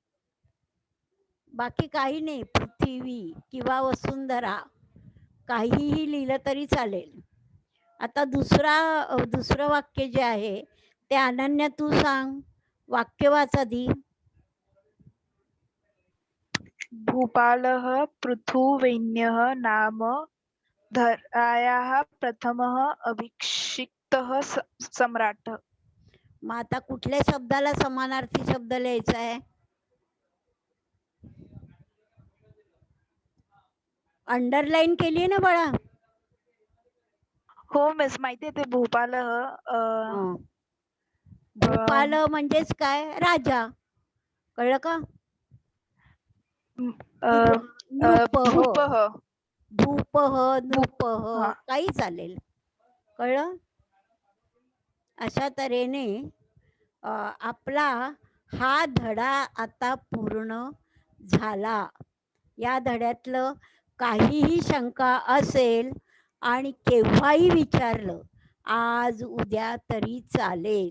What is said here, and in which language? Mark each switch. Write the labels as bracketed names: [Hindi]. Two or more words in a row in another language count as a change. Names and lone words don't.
[Marathi] बाकी काही नाही, पृथ्वी किंवा वसुंधरा काहीही लिहिलं तरी चालेल. आता दुसरं वाक्य जे आहे ते अनन्या तू सांग, वाक्य वाच आधी. [Sanskrit] भूपालः पृथुवैन्यः नाम धरायाः प्रथमः अभिषिक्तः सम्राट. [Marathi] मग आता कुठल्या शब्दाला समानार्थी शब्द लिहायचा आहे? अंडरलाईन केली ना बाळा? हो मिस, माहिती आहे ते भूपालः. भूपाल म्हणजेच काय? राजा. कळलं का? नृपः, भूपः. [Sanskrit] भूपः, नृपः [Marathi] हा. काही चालेल. कळलं? अशा तऱ्हेने आपला हा धडा आता पूर्ण झाला. या धड्यातलं काहीही शंका असेल आणि केव्हाही विचारलं, आज उद्या तरी चालेल.